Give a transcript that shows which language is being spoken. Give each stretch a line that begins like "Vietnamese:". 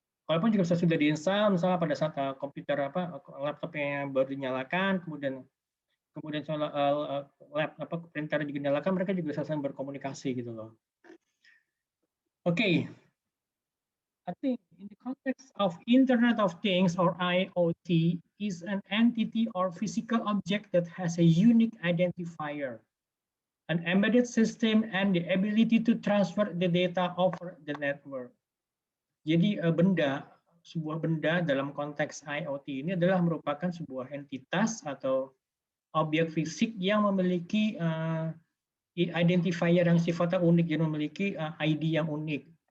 Indonesian: Walaupun juga sudah diinstal misalnya pada saat komputer laptop yang baru dinyalakan, kemudian soal printer juga dinyalakan, mereka juga bisa saling berkomunikasi gitu loh. Oke.
English: I think in the context of Internet of Things or IoT is an entity or physical object that has a unique identifier, an embedded system, and the ability to transfer the data over the network.
Indonesian: Jadi sebuah benda dalam konteks IoT ini adalah merupakan sebuah entitas atau objek fisik yang memiliki identifier yang sifatnya unik, yang memiliki ID yang unik.